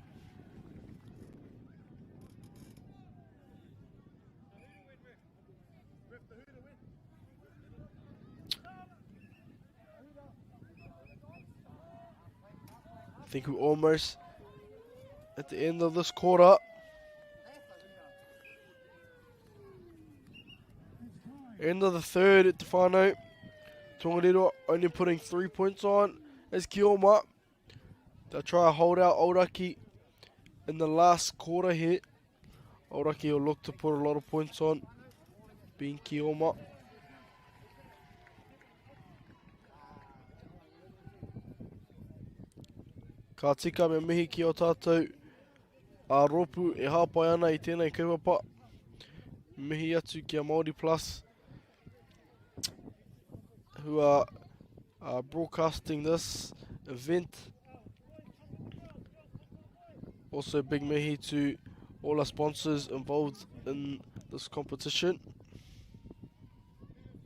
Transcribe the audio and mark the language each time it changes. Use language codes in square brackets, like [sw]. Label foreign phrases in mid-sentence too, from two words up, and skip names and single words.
[en] I think we're almost at the end of this quarter. End of the third at the whānau. Tongariro only putting 3 points on as Kioma. They'll try to hold out Aoraki in the last quarter here. Aoraki will look to put a lot of points on, being Kioma. [mi] Ka tika me mihi ki o tātou a ropu e hāpai ana I tēnei kaupapa. Mihi atu ki a [en] Māori Plus, who are broadcasting this event. Also big mihi to all our sponsors involved in this competition.